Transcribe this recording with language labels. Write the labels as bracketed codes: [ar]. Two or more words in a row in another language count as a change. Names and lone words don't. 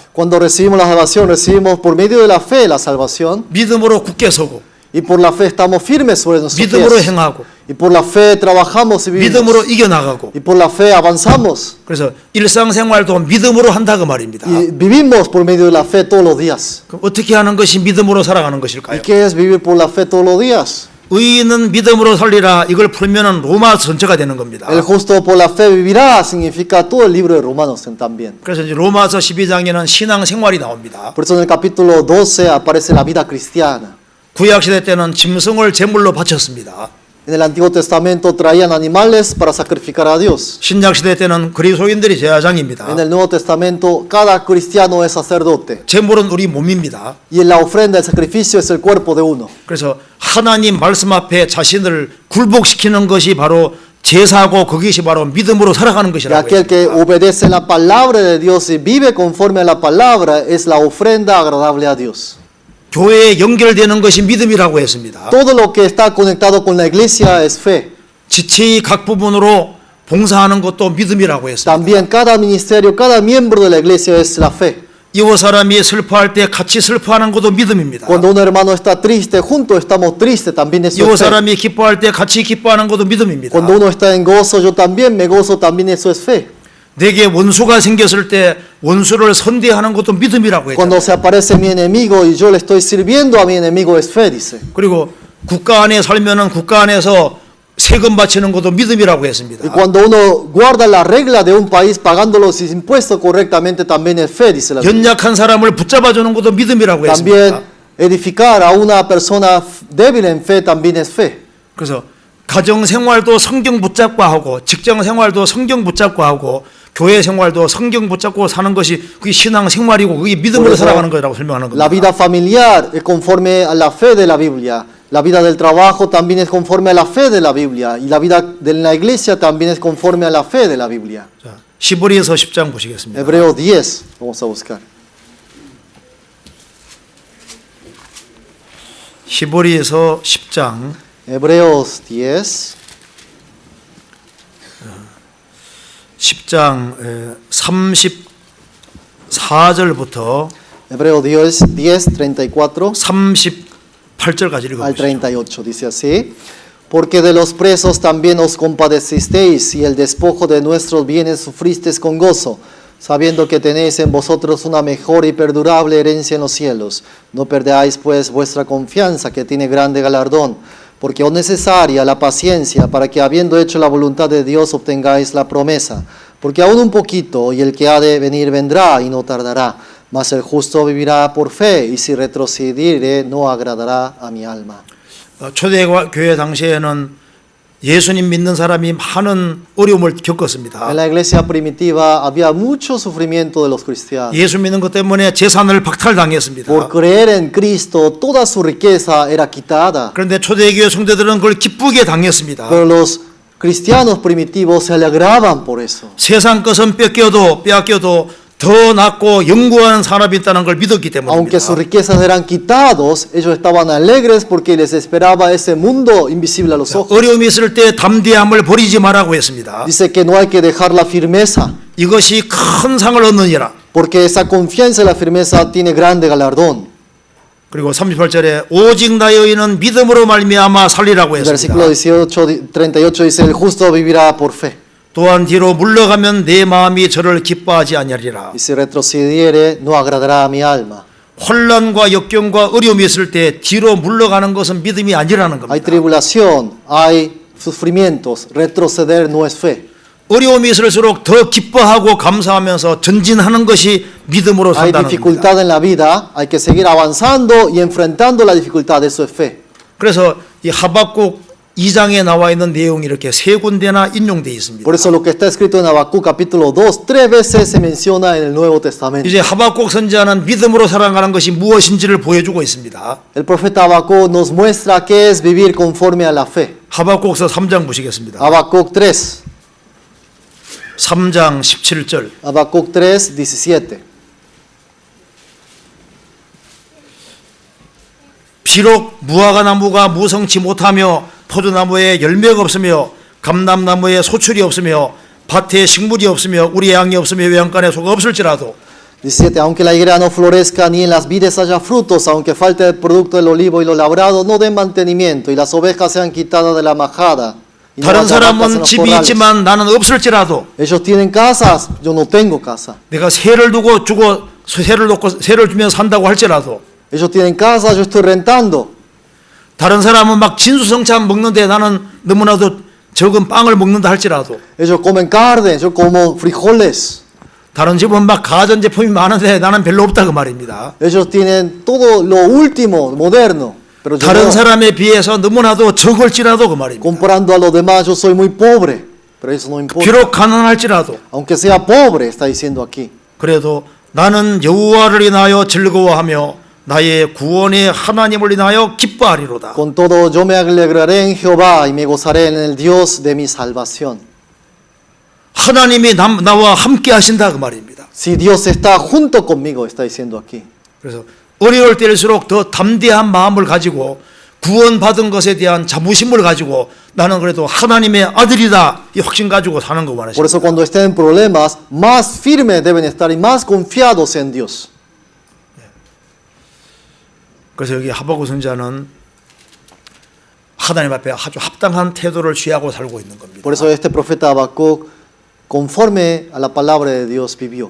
[es] Cuando recibimos la salvación, recibimos por medio de la fe la salvación. [ko] 믿음으로 굳게 서고 [es] Y por la fe estamos firmes sobre nuestros [ko] 믿음으로 [es] pies. [ko] 행하고 [es] Y por la fe trabajamos y [ko] 믿음으로 [es] vivimos. [ko] 이겨나가고 [es] Y por la fe avanzamos. [ko] 그래서 일상생활도 믿음으로 한다 그 말입니다. [es] Y vivimos por medio de la fe todos los días. [ko] 그럼 어떻게 하는 것이 믿음으로 살아가는 [es] ¿Y [ko] 것일까요? [es] qué es vivir por la fe todos los días? [ko] 의인은 믿음으로 살리라 이걸 풀면은 로마 전체가 되는 겁니다. [es] El justo por la fe vivirá significa todo el libro de Romanos también. [ko] 그래서 이제 로마서 12장에는 신앙 생활이 나옵니다. [es] Por eso en el capítulo 12 aparece la vida cristiana. [ko] 구약 시대 때는 짐승을 제물로 바쳤습니다. [es] En el Antiguo Testamento traían animales para sacrificar a Dios. [ko] 신약 시대 때는 그리스도인들이 제사장입니다. [es] En el Nuevo Testamento cada cristiano es sacerdote. [ko] 제물은 우리 몸입니다. [es] Y en la ofrenda, el sacrificio es el cuerpo de uno. [ko] 그래서 하나님 말씀 앞에 자신을 굴복시키는 것이 바로 제사고 그것이 바로 믿음으로 살아가는 [es] Y [ko] 것이라고 [es] aquel que [ko] 했습니다. [es] obedece la palabra de Dios y vive conforme a la palabra es la ofrenda agradable a Dios. [ko] 교회에 연결되는 것이 믿음이라고 했습니다. [es] Todo lo que está conectado con la iglesia es fe. [ko] 지체의 각 부분으로 봉사하는 것도 믿음이라고 했습니다. [es] También cada ministerio, cada miembro de la iglesia es la fe. [ko] 이웃 사람이 슬퍼할 때 같이 슬퍼하는 것도 믿음입니다. [es] Cuando un hermano está triste, juntos estamos tristes, también eso [ko] 이웃 [es] es fe. [ko] 사람이 기뻐할 때 같이 기뻐하는 것도 믿음입니다. [es] Cuando uno está en gozo, yo también me gozo, también eso es fe. [ko] 내게 원수가 생겼을 때 원수를 선대하는 것도 믿음이라고 [es] Cuando [ko] 했잖아요. [es] se aparece mi enemigo y yo le estoy sirviendo a mi enemigo es fe, dice. [ko] 그리고 국가 안에 살면은 국가 안에서 세금 바치는 것도 믿음이라고 [es] Y [ko] 했습니다. [es] cuando uno guarda la regla de un país pagando los impuestos correctamente también es fe, dice la Biblia. [ko] 연약한 사람을 붙잡아 주는 것도 믿음이라고 [es] También [ko] 했습니다. [es] edificar a una persona débil en fe también es fe. [ko] 그래서 가정 생활도 성경 붙잡고 하고 직장 생활도 성경 붙잡고 하고 교회 생활도 성경 붙잡고 사는 것이 그게 신앙 생활이고 그게 믿음으로 그래서 살아가는 거라고 설명하는 [es] La vida [ko] 겁니다. [es] familiar es conforme a la fe de la Biblia. La vida del trabajo también es conforme a la fe de la Biblia. Y la vida de la iglesia también es conforme a la fe de la Biblia. [ko] 자, 시브리서 10장 보시겠습니다. [es] Hebreos 10, vamos a buscar. [ko] 시브리서 10장 [es] Hebreos 10, [ko] 10장 34절부터 [es] Hebreo 10, 34 [ko] 38절까지 [es] al [ko] 읽어보시죠. [es] 38. Dice así: Porque de los presos también os compadecisteis, y el despojo de nuestros bienes sufristeis con gozo, sabiendo que tenéis en vosotros una mejor y perdurable herencia en los cielos. No perdáis pues vuestra confianza, que tiene grande galardón, porque es necesaria la paciencia, para que habiendo hecho la voluntad de Dios obtengáis la promesa. Porque aún un poquito, y el que ha de venir vendrá, y no tardará. Mas el justo vivirá por fe, y si retrocediere no agradará a mi alma. [ko] 초대교회 당시에는 예수님 믿는 사람이 많은 어려움을 겪었습니다. [es] En la iglesia primitiva había mucho sufrimiento de los cristianos. [ko] 예수 믿는 것 때문에 재산을 박탈당했습니다. [es] Por creer en Cristo, toda su riqueza era quitada. [ko] 그런데 초대교회 성도들은 그걸 기쁘게 당했습니다. [es] Pero los cristianos primitivos se alegraban por eso. [ko] 세상 것은 빼앗겨도 더 낫고 영구한 산업이 있다는 걸 믿었기 [es] Aunque sus [ko] 때문입니다. [es] riquezas eran quitados, ellos estaban alegres porque les esperaba ese mundo invisible a los ojos. [ko] 어려움이 있을 때 담대함을 버리지 말라고 했습니다. [es] Dice que no hay que dejar la firmeza, [ko] 이것이 큰 상을 얻느니라. [es] porque esa confianza y la firmeza tiene grande galardón. [ko] 그리고 38절에 오직 나의 의인은 믿음으로 말미암아 살리라고 [es] El [ko] 했습니다. [es] versículo 38 dice: El justo vivirá por fe. [ko] 또한 뒤로 물러가면 내 마음이 저를 기뻐하지 아니하리라. [es] Y si retrocediere, no agradará a mi alma. [ko] 혼란과 역경과 어려움이 있을 때 뒤로 물러가는 것은 믿음이 아니라는 [es] Hay [ko] 겁니다. [es] tribulación, hay sufrimientos. Retroceder no es fe. [ko] 어려움이 있을수록 더 기뻐하고 감사하면서 전진하는 것이 믿음으로 [es] Hay [ko] 산다는 겁니다. [es] dificultad en la vida, hay que seguir avanzando y enfrentando la dificultad. Eso es fe. [ko] 그래서 이 하박국 2장에 나와 있는 내용이 이렇게 세 군데나 인용되어 있습니다. [es] Por eso lo que está escrito en Habacuc capítulo 2, 3 veces se menciona en el Nuevo Testamento. [ko] 이제 하박국 선지자는 믿음으로 살아가는 것이 무엇인지를 보여주고 있습니다. [es] El profeta Habacuc nos muestra qué es vivir conforme a la fe. [ko] 하박국서 3장 보시겠습니다. [es] Habacuc 3, [ko] 3장 17절. [es] Habacuc 3, 17. [ko] 비록 무화과 나무가 무성치 못하며 포도나무에 열매가 없으며 감람나무에 소출이 없으며 밭에 식물이 없으며 우리 양이 없으며 외양간에 소가 없을지라도 [es] 17. Aunque la higuera no florezca ni en las vides haya frutos, aunque falte el producto del olivo y lo labrado no den mantenimiento, y las ovejas sean quitadas de la majada. y no [ko] 다른 [es] haya vacas en [ko] 사람은 [es] los [ko] 집이 [es] corrales. [ko] 있지만 나는 없을지라도 [es] Ellos tienen casas, yo no tengo casa. [ko] 내가 새를 두고 주고 새를 놓고 새를 주면 산다고 할지라도 [es] Ellos tienen casa, yo estoy rentando. [ko] 다른 사람은 막 진수성찬 먹는데 나는 너무나도 적은 빵을 먹는다 할지라도 [es] Ellos comen carne, yo como frijoles. [ko] 다른 집은 막 가전제품이 많은데 나는 별로 없다 그 말입니다. [es] Ellos tienen todo lo último, moderno. Pero yo [ko] 다른 [es] no. [ko] 사람에 비해서 너무나도 적을지라도 그 말입니다. [es] Comparando a los demás, yo soy muy pobre. Pero eso no importa. [ko] 비록 가난할지라도 [es] Aunque sea pobre, está diciendo aquí. [ko] 그래도 나는 여호와를 인하여 즐거워하며 나의 구원의 하나님을 인하여 기뻐하리로다. [es] Con todo, yo me alegraré en Jehová y me gozaré en el Dios de mi salvación. [ko] 하나님이 나와 함께 하신다 그 말입니다. [es] Si Dios está junto conmigo, está diciendo aquí. [ko] 그래서 어려울 때일수록 더 담대한 마음을 가지고 구원받은 것에 대한 자부심을 가지고 나는 그래도 하나님의 아들이다 이 확신 가지고 사는 거 [es] Por eso [ko] 원하십니다. [es] cuando estén en problemas, más firmes deben estar y más confiados en Dios. [ko] 그래서 여기 하박국 선지자는 하나님 앞에 아주 합당한 태도를 취하고 살고 있는 겁니다. [es] Por eso este profeta Habacuc, conforme a la palabra de Dios, vivió.